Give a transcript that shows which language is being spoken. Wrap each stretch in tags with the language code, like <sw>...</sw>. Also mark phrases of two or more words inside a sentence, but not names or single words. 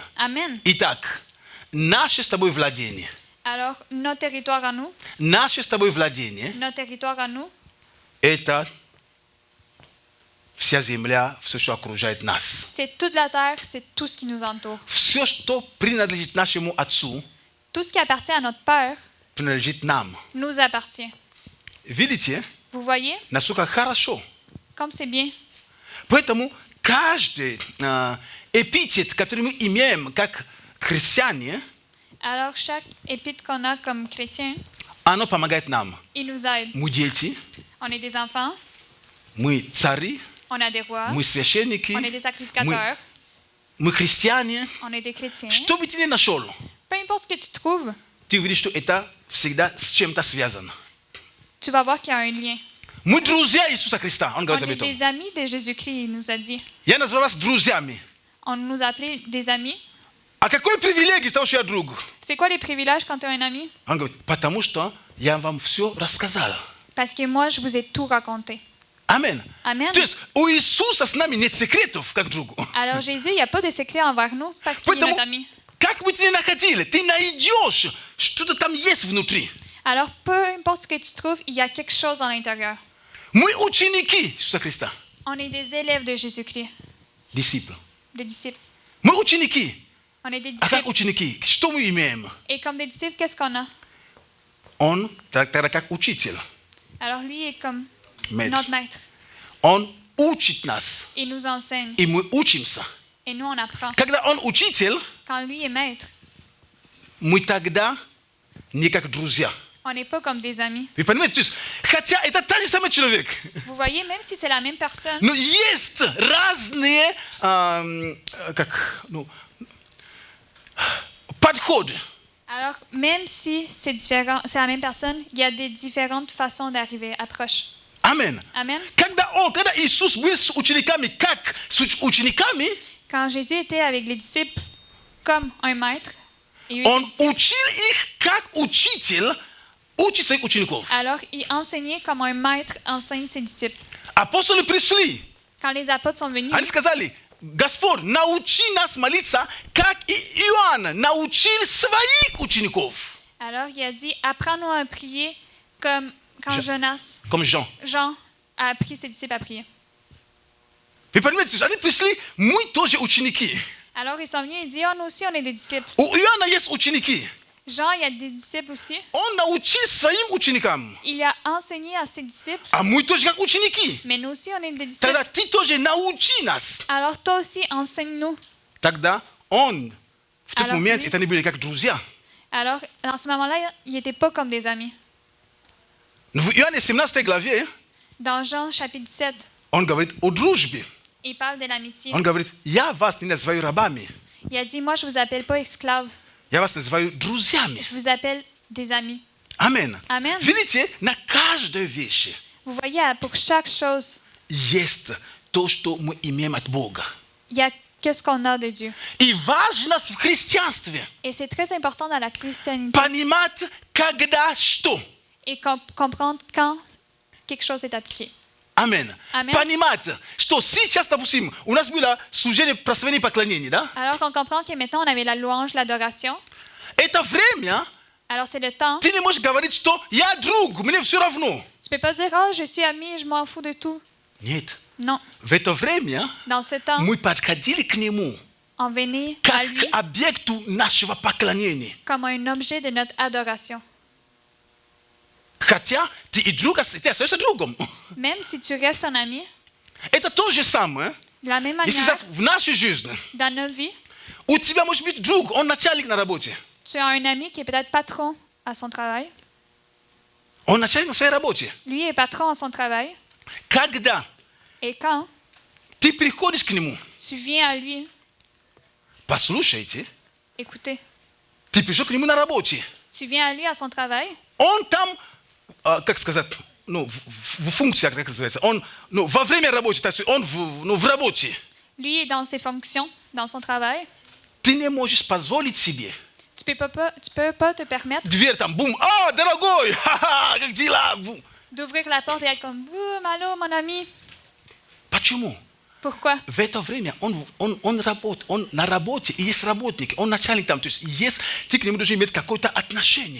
<fr>Amen.</fr> <ru>Итак, наше с тобой владение.</ru> <fr>Alors, notre territoire à nous,</fr> <ru>Наше с тобой владение</ru> <fr>notre territoire à nous, –</fr> <ru>это вся земля, все, что окружает нас.</ru> <fr>c'est toute la terre, c'est tout ce qui nous entoure.</fr> <ru>Все, что принадлежит нашему Отцу,</ru> <fr>Tout ce qui appartient à notre Père</fr> <ru>принадлежит нам.</ru> <fr>nous appartient.</fr> <ru>Видите,</ru> <fr>Vous voyez,</fr> <ru>насколько хорошо.</ru> <fr>comme c'est bien.</fr> <ru>Поэтому каждый эпитет, который мы имеем как христиане,</ru> <fr>Alors, chaque épître qu'on a comme chrétien,</fr> <ru>оно помогает нам.</ru> <fr>il nous aide.</fr> <ru>Мы дети,</ru> <fr>On est des enfants,</fr> <ru>мы цари,</ru> <fr>on a des rois,</fr> <ru>мы священники,</ru> <fr>on est des sacrificateurs,</fr> <ru>мы христиане.</ru> <fr>on est des chrétiens.</fr> <ru>Что бы ты ни нашел,</ru> <fr>Peu importe ce que tu trouves,</fr> <ru>ты увидишь, что это всегда с чем-то связано.</ru> <fr>tu vas voir qu'il y a un lien.</fr> <ru>Мы друзья Иисуса Христа. Он</ru> <fr>On</fr> <ru>говорит об</ru> <fr>est</fr> <ru>этом.</ru> <fr>des amis de Jésus-Christ, il nous a dit.</fr> <ru>Я называю вас друзьями.</ru> <fr>On nous a appelés des amis.</fr> <ru>А какой привилегий из того, что я друг?</ru> <fr>C'est quoi les privilèges quand tu es un ami?</fr> <ru>Он говорит, потому что я вам все рассказал.</ru> <fr>Parce que moi, je vous ai tout raconté.</fr> <ru>Аминь.</ru> <fr>Amen.</fr> <ru>То есть у Иисуса с нами нет секретов, как другу.</ru> <fr>Alors Jésus, il n'y a pas de secret envers nous parce qu'il est</fr> <ru>Поэтому,</ru> <fr>notre ami.</fr> <ru>как бы ты ни находили, ты найдешь, что-то там есть внутри.</ru> <fr>Alors peu importe ce que tu trouves, il y a quelque chose à l'intérieur.</fr> <ru>Мы ученики Иисуса Христа.</ru> <fr>On est des élèves de Jésus-Christ, Disciples. des disciples.</fr> <ru>Мы ученики.</ru> <fr>On est des</fr> <ru>А как</ru> <fr>disciples.</fr> <ru>ученики? Что мы имеем?</ru> <fr>Et comme des disciples, qu'est-ce qu'on a?</fr> <ru>Он тогда как учитель.</ru> <fr>Alors lui est comme Maître. notre maître.</fr> <ru>Он учит нас.</ru> <fr>Il nous enseigne.</fr> <ru>И мы учимся.</ru> <fr>Et nous, on apprend.</fr> <ru>Когда он учитель,</ru> <fr>Quand lui est maître,</fr> <ru>мы тогда не как друзья.</ru> <fr>on n'est pas comme des amis.</fr> <ru>Вы понимаете? То есть, хотя это тот же самый человек,</ru> <fr>Vous voyez, même si c'est la même personne,</fr> <ru>но есть разные подходы.</ru> <fr>alors même si c'est différent, c'est la même personne, il y a des différentes façons d'arriver, approches.</fr> <ru>Аминь.</ru> <fr>Amen.</fr> <ru>Когда Иисус был с учениками, как с учениками,</ru> <fr>Quand Jésus était avec les disciples comme un maître, et eux étaient</fr> <ru>он</ru> <fr>disciples,</fr> <ru>учил их, как учитель учит своих учеников.</ru> <fr>alors il enseignait comme un maître enseigne ses disciples.</fr> <ru>Апостолы пришли,</ru> <fr>Quand les apôtres sont venus,</fr> <ru>они сказали, Господь, научи нас молиться, как и Иоанн научил своих учеников.</ru> <fr>alors il a dit, apprends-nous à prier comme quand Jonas, Comme Jean. Jean a appris ses disciples à prier.</fr> <ru>Вы понимаете, они пришли, мы тоже ученики.</ru> <fr>Alors ils sont venus et disent, oh, nous aussi on est des disciples.</fr> <ru>У Иоанна есть ученики.</ru> <fr>Jean, il y a des disciples aussi.</fr> <ru>Он научил своим ученикам.</ru> <fr>Il a enseigné à ses disciples,</fr> <ru>А мы тоже как ученики.</ru> <fr>mais nous aussi on est des disciples.</fr> <ru>Тогда ты тоже научи нас.</ru> <fr>Alors toi aussi enseigne-nous.</fr> <ru>Тогда он, в тот</ru> <fr>Alors,</fr> <ru>момент,</ru> <fr>lui-</fr> <ru>это они были как друзья.</ru> <fr>Alors dans ce moment-là, ils n'étaient pas comme des amis.</fr> <ru>В Иоанне 17 главе</ru> <fr>Dans Jean chapitre 17,</fr> <ru>он говорит о дружбе.</ru> <fr>il parle de l'amitié.</fr> <ru>Он говорит, я вас не называю рабами,</ru> <fr>Il a dit, moi je vous appelle pas esclaves,</fr> <ru>я вас называю друзьями.</ru> <fr>je vous appelle des amis.</fr> <ru>Аминь.</ru> <fr>Amen.</fr> <ru>Видите, на каждой вещи</ru> <fr>Vous voyez, pour chaque chose,</fr> <ru>есть то, что мы имеем от Бога.</ru> <fr>il y a que ce qu'on a de Dieu.</fr> <ru>И важно в христианстве</ru> <fr>Et c'est très important dans la christianité</fr> <ru>понимать, когда что.</ru> <fr>et comprendre quand quelque chose est appliqué.</fr> <ru>Аминь.</ru> <fr>Amen.</fr> <ru>Понимать, что сейчас, допустим, у нас было служение прославления и поклонения, да?</ru> <fr>Alors qu'on comprend que maintenant on avait la louange, l'adoration,</fr> <ru>Это время,</ru> <fr>alors c'est le temps.</fr> <ru>ты не можешь говорить, что я друг, мне все равно.</ru> <fr>Tu peux pas dire, oh, je suis ami, je m'en fous de tout.</fr> <ru>Нет.</ru> <fr>Non.</fr> <ru>В это время</ru> <fr>Dans ce temps,</fr> <ru>мы подходили к нему</ru> <fr>on venait à</fr> <ru>как</ru> <fr>lui</fr> <ru>к объекту нашего поклонения.</ru> <fr>comme un objet de notre adoration.</fr> <ru>Хотя ты и друг, ты остаешься другом.</ru> <fr>Même si tu restes son ami,</fr> <ru>Это то же самое,</ru> <fr>De la même</fr> <ru>Если</ru> <fr>manière,</fr> <ru>в нашей жизни</ru> <fr>dans notre vie,</fr> <ru>у тебя может быть друг, он начальник на работе,</ru> <fr>tu as un ami qui est peut-être patron à son travail.</fr> <ru>он начальник на своей работе.</ru> <fr>Lui est patron à son travail.</fr> <ru>Когда</ru> <fr>Et quand</fr> <ru>ты приходишь к нему,</ru> <fr>tu viens à lui,</fr> <ru>послушайте,</ru> <fr>écoutez,</fr> <ru>ты пришел к нему на работе,</ru> <fr>tu viens à lui à son travail,</fr> <ru>он там, как сказать, в функциях, как называется, он, во время работы, то есть он в работе.</ru> <fr>lui est dans ses fonctions, dans son travail.</fr> <ru>Ты не можешь позволить себе.</ru> <fr>Tu peux pas te permettre</fr> <ru>Дверь там, бум, дорогой, ха-ха, как дела? Бум.</ru> <fr>d'ouvrir la porte et être comme boum, allô, mon ami.</fr> <ru>Почему?</ru> <fr>Pourquoi?</fr> <ru>В это время он работает, он на работе, и есть работник, он начальник там, то есть ты к нему должен иметь какое-то отношение.</ru>